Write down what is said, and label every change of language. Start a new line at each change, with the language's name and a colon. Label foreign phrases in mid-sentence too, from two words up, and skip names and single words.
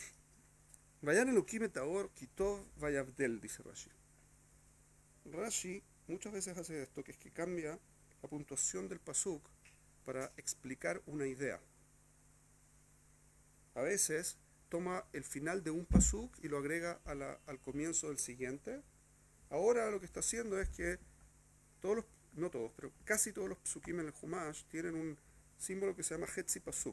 Hebrew: ויאן אלהים את האור כי טוב ויבדל,
Spanish: dice Rashi. Rashi muchas veces hace esto, que es que cambia la puntuación del pasuk para explicar una idea. A veces toma el final de un pasuk y lo agrega al comienzo del siguiente. Ahora lo que está haciendo es que no todos, pero casi todos los psukim en el Humash tienen un símbolo que se llama
Hebrew: חצי פסוק.